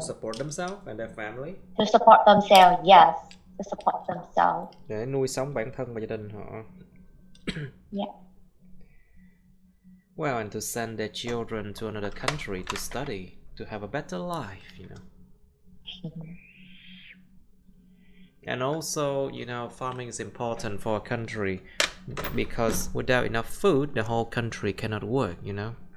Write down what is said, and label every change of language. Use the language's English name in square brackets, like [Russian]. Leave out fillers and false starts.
[English] support themselves and their family. To support themselves, yes, to support themselves. [Vietnamese] Để nuôi sống bản thân và gia đình họ. [English] Yeah. Well, and to send their children to another country to study, to have a better life, you know. And also, you know, farming is important for a country because without enough food, the whole country cannot work, you know.